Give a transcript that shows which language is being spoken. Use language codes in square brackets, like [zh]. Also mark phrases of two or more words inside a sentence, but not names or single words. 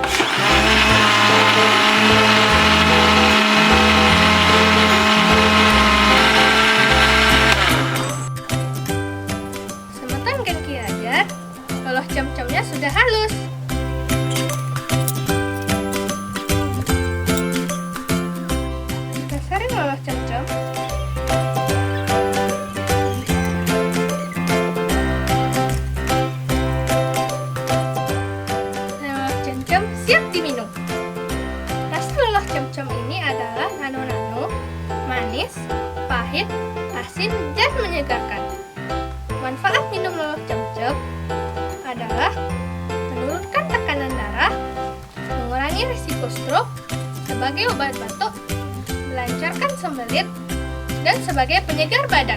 [id] Sematang Genki Hajar, loloh cemcemnya sudah halus. Kita saring loloh cemcem. Loloh cemcem siap diminum. Rasa loloh cemcem ini adalah nano-nano, manis, pahit, asin, dan menyegarkan. Manfaat minum loloh cemcem adalah menurunkan tekanan darah, mengurangi risiko stroke, sebagai obat batuk, melancarkan sembelit, dan sebagai penyegar badan.